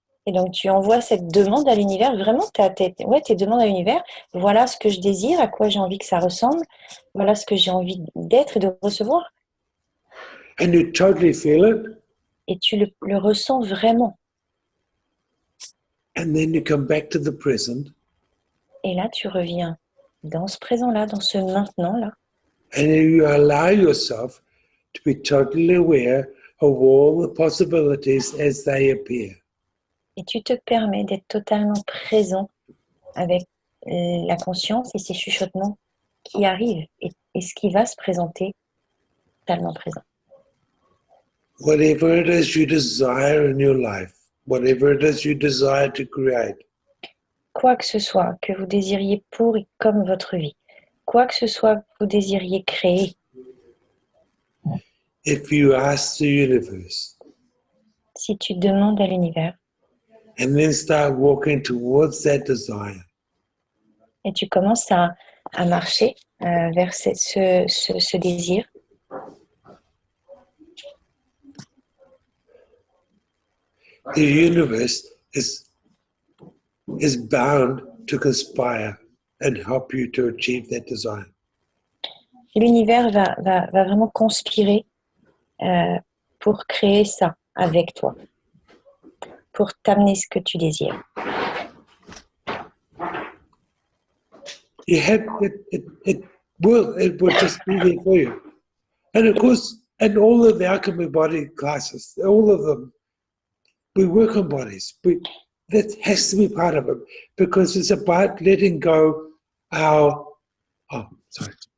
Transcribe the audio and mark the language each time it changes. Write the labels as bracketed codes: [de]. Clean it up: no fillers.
[fr] Et donc, tu envoies cette demande à l'univers, vraiment, tes demandes à l'univers. Voilà ce que je désire, à quoi j'ai envie que ça ressemble. Voilà ce que j'ai envie d'être et de recevoir. [en] And you totally feel it. [fr] Et tu le ressens vraiment. [en] And then you come back to the present. [fr] Et là, tu reviens dans ce présent-là, dans ce maintenant-là. [en] And you allow yourself to be totally aware of all the possibilities as they appear. [fr] Et tu te permets d'être totalement présent avec la conscience et ces chuchotements qui arrivent et ce qui va se présenter totalement présent. [en] Whatever it is you desire in your life, whatever it is you desire to create, [fr] Quoi que ce soit que vous désiriez pour et comme votre vie, quoi que ce soit que vous désiriez créer, [en] if you ask the universe [fr] si tu demandes à l'univers [en] and then start walking towards that desire, [fr] et tu commences à marcher vers ce désir, [en] the universe is bound to conspire and help you to achieve that desire. [fr] l'univers va vraiment conspirer pour créer ça avec toi, pour t'amener ce que tu désires. [en] You have it will just be there for you. And of course, in all of the Alchemy body classes, all of them, we work on bodies. That has to be part of it because it's about letting go sorry.